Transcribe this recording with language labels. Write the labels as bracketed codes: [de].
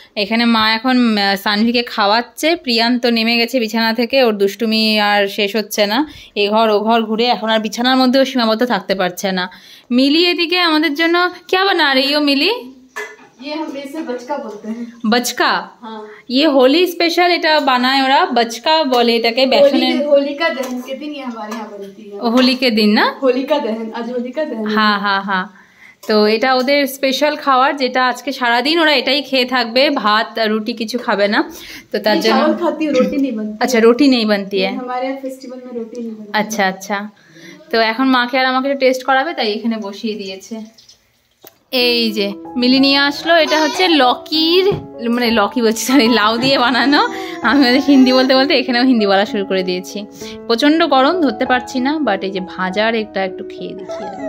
[bn] এখানে মা এখন সানভিকে খাওয়াচ্ছে। প্রিয়ান তো নেমে গেছে বিছানা থেকে, ওর দুষ্টুমি আর শেষ হচ্ছে না। এ ঘর ও ঘর ঘুরে এখন আর বিছানার মধ্যেও সীমাবদ্ধ থাকতে পারছে না। মিলি এদিকে আমাদের জন্য [hi] क्या बना रही हो मिली? ये हम इसे बचका बोलते हैं। बचका? हाँ। ये होली स्पेशल [bn] এটা বানায় ওরা, बचका বলে এটাকে। বেসনের [hi] होलिका दहन के दिन ये हमारे यहाँ बनती है। होली के दिन ना? होलिका दहन, आज होलिका दहन। हाँ हाँ हाँ। [bn] তো এটা ওদের স্পেশাল খাবার, যেটা আজকে সারাদিন ওরা এটাই খেয়ে থাকবে, ভাত রুটি কিছু খাবে না। তো তার জন্য [hi] चावल खाती हूँ, रोटी नहीं बनती। अच्छा रोटी नहीं बनती है हमारे यहाँ फेस्टिवल में रोटी नहीं बनती। अच्छा अच्छा। [bn] তো এখন মাকে আর আমাকে টেস্ট করাবে, তাই এখানে বসিয়ে দিয়েছে। এই যে মিলি নিয়ে আসলো, এটা হচ্ছে লকির, মানে লকি বলছি সরি, লাউ দিয়ে বানানো। আমি ওদের হিন্দি বলতে বলতে এখানেও হিন্দি বলা শুরু করে দিয়েছি। প্রচণ্ড গরম, ধরতে পারছি না, বাট এই যে ভাজার একটা একটু খেয়ে দেখি।